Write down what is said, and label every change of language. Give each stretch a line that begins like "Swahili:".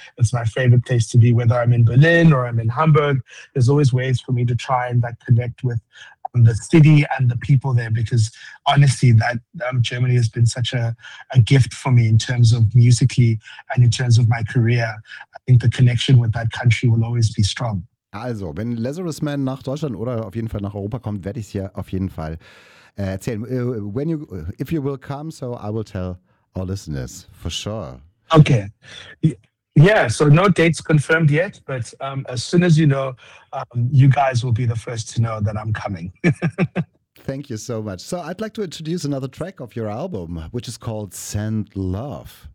English: It's my favorite place to be, whether I'm in Berlin or I'm in Hamburg. There's always ways for me to try and like connect with the city and the people there, because honestly, that Germany has been such a gift for me in terms of musically and in terms of my career. I think the connection with that country will always be strong.
German: Also, wenn Lazarus Man nach Deutschland oder auf jeden Fall nach Europa kommt, werde ich es ja auf jeden Fall erzählen.
English: If you will come, so I will tell our listeners for sure. Okay. Yeah, so no dates confirmed yet, but as soon as you know, you guys will be the first to know that I'm coming. Thank you so much. So I'd like to introduce another track of your album, which is called Send Love.